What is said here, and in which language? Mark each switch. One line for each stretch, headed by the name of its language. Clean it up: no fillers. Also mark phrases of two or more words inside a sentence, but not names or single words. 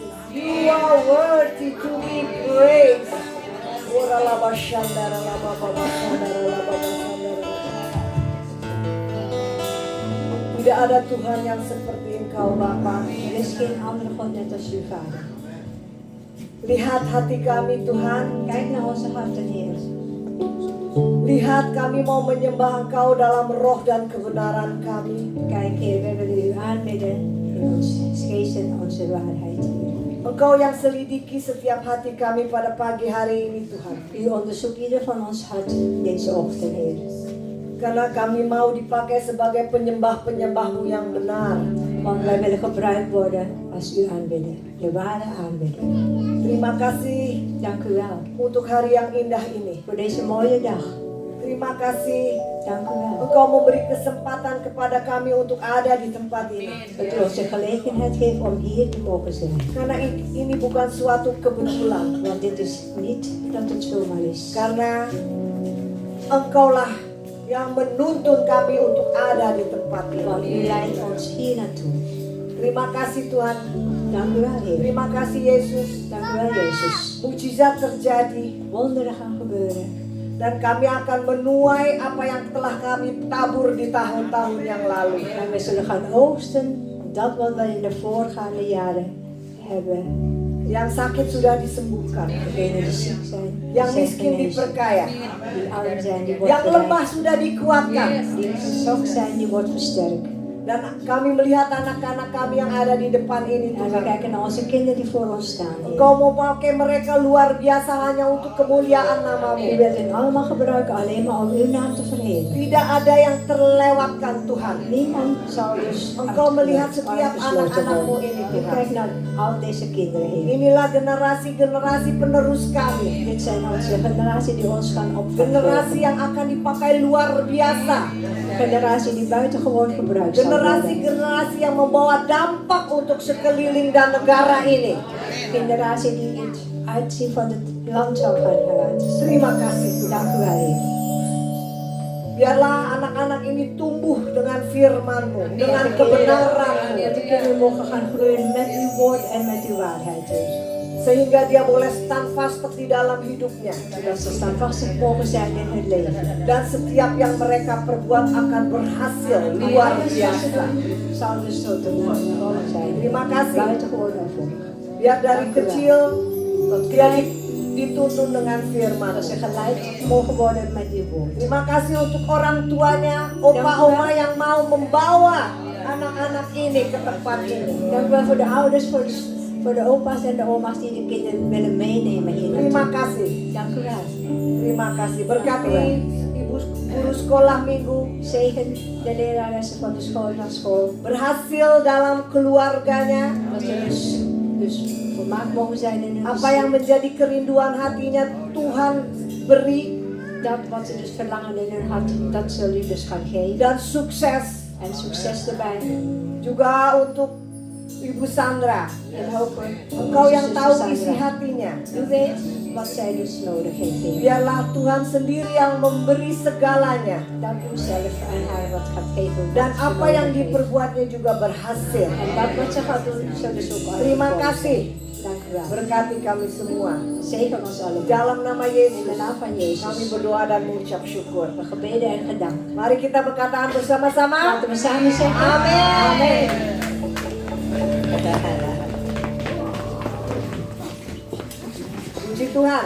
English: You are worthy to be praised.
Indonesian: Tidak ada Tuhan yang seperti Engkau Bapa.
Dutch: Er is geen andere God net als uw Vader.
Indonesian: Lihat hati kami Tuhan.
Dutch: Kijk naar onze harten, Heer.
Indonesian: Lihat kami mau menyembah Engkau dalam roh dan kebenaran kami.
Dutch: Kijk, Heer, we willen u aanbidden in ons geest en onze waarheid, Heer.
Indonesian: Engkau yang selidiki setiap hati kami pada pagi hari ini Tuhan.
Dutch: U onderzoekt ieder van ons hart deze ochtend, Heer.
Indonesian: Karena kami mau dipakai sebagai penyembah-penyembah-Mu yang benar.
Dutch: Want wij willen gebruikt worden als u aanbidden. De ware aanbidder.
Indonesian: Terima kasih
Dutch: Dank u wel
Indonesian: untuk hari yang indah ini.
Dutch: voor deze mooie dag.
Indonesian: Terima kasih
Dutch: Dank u wel
Indonesian: Engkau memberi kesempatan kepada kami untuk ada di tempat ini.
Dutch: dat u ons de gelegenheid geeft om hier te mogen zijn.
Indonesian: Karena ini bukan suatu kebetulan.
Dutch: Want dit is niet dat het zomaar is.
Indonesian: Karena Engkaulah yang menuntun kami untuk ada di tempat
Dutch: Want u
Indonesian: ini.
Dutch: leidt ons hier naartoe.
Indonesian: Terima kasih Tuhan.
Dutch: Dank u wel, Heer.
Indonesian: Terima kasih Yesus.
Dutch: Dank u wel, Jezus.
Indonesian: Mujizat terjadi.
Dutch: Wonderen gaan gebeuren.
Indonesian: Dan kami akan menuai apa yang telah kami tabur di tahun-tahun yang lalu.
Dutch: En we zullen gaan oogsten dat wat we in de voorgaande jaren hebben.
Indonesian: Yang sakit sudah disembuhkan.
Dutch: Degenen die ziek zijn,
Indonesian: Yang
Dutch: zijn
Indonesian: miskin
Dutch: genezen.
Indonesian: diperkaya.
Dutch: Die arm zijn, die wordt
Indonesian: Yang lemah
Dutch: verrijkt.
Indonesian: sudah dikuatkan.
Dutch: Die zwak zijn, die wordt versterkt.
Indonesian: Dan kami melihat anak-anak kami yang ada di depan ini
Dutch: En we
Indonesian: Tuhan.
Dutch: kijken naar onze kinderen die voor ons staan. Heer.
Indonesian: Engkau mau pakai mereka luar biasa hanya untuk kemuliaan
Dutch: U
Indonesian: nama-Mu.
Dutch: wilt hen allemaal gebruiken alleen maar om uw naam te verheerlijken.
Indonesian: Tidak ada yang terlewatkan Tuhan.
Dutch: Niemand zal dus
Indonesian: Engkau melihat setiap
Dutch: uitgesloten
Indonesian: anak-anak-Mu
Dutch: worden.
Indonesian: ini
Dutch: U
Indonesian: Tuhan.
Dutch: kijkt naar al deze kinderen, Heer.
Indonesian: Inilah generasi-generasi penerus kami.
Dutch: Dit zijn onze generatie die ons gaan opvoeden.
Indonesian: Generasi yang akan dipakai luar biasa.
Dutch: Generatie die buitengewoon gebruikt zal worden.
Indonesian: Generasi-generasi yang membawa dampak untuk sekeliling dan negara ini.
Dutch: Generatie die het uitzien van het land zal gaan laten zien.
Indonesian: Terima kasih Tuhan.
Dutch: Dank u wel, Heer.
Indonesian: Biarlah anak-anak ini tumbuh dengan firman-Mu, dengan kebenaran-Mu.
Dutch: Dat de kinderen mogen gaan groeien met uw woord en met uw waarheid, Heer.
Indonesian: Sehingga dia boleh standvastig di dalam hidupnya.
Dutch: Zodat ze standvastig mogen zijn in het leven.
Indonesian: Dan setiap yang mereka perbuat akan berhasil luar biasa.
Dutch: Zal dus tot een gevolg zijn.
Indonesian: Terima kasih.
Dutch: Buitengewoon ervoor.
Indonesian: Biar dari kecil dia dituntun dengan firman.
Dutch: Dat ze geleid mogen worden met uw woord.
Indonesian: Terima kasih untuk orang tuanya, opa-oma yang mau membawa anak-anak ini ke tempat ini.
Dutch: Dank u wel voor de ouders, voor de opa's en de oma's die de kinderen willen meenemen hier
Indonesian: Terima
Dutch: naartoe.
Indonesian: kasih.
Dutch: Dank u wel.
Indonesian: Terima kasih. Berkati ibu guru sekolah minggu
Dutch: Zegen de leraressen van de school naar school.
Indonesian: berhasil dalam keluarganya.
Dutch: Dat ze dus volmaakt mogen zijn in hun
Indonesian: Apa yang
Dutch: gezin.
Indonesian: menjadi kerinduan hatinya Tuhan beri
Dutch: Dat wat ze dus verlangen in hun hart, dat zullen u dus gaan geven.
Indonesian: dan sukses
Dutch: En succes erbij.
Indonesian: juga untuk Ibu Sandra.
Dutch: En hopen.
Indonesian: Engkau yang
Dutch: Zuster
Indonesian: tahu
Dutch: Sandra.
Indonesian: isi hatinya.
Dutch: U weet wat zij dus nodig heeft, Heer.
Indonesian: Biarlah Tuhan sendiri yang memberi segalanya.
Dutch: Dank u zelf aan haar wat gaat geven.
Indonesian: Dan
Dutch: wat ze
Indonesian: apa
Dutch: nodig
Indonesian: yang
Dutch: heeft.
Indonesian: diperbuatnya juga berhasil.
Dutch: En dat wat ze gaat doen, zullen ze ook
Indonesian: Terima
Dutch: uitvoeren.
Indonesian: kasih.
Dutch: Dank u wel.
Indonesian: Berkati kami semua.
Dutch: Zegen ons allemaal.
Indonesian: Dalam nama
Dutch: In de
Indonesian: Yesus
Dutch: naam van
Indonesian: kami
Dutch: Jezus.
Indonesian: berdoa dan mengucap syukur.
Dutch: We gebeden en gedank.
Indonesian: Mari kita berkataan bersama-sama.
Dutch: Laten we samen zeggen.
Indonesian: Amin. Puji Tuhan.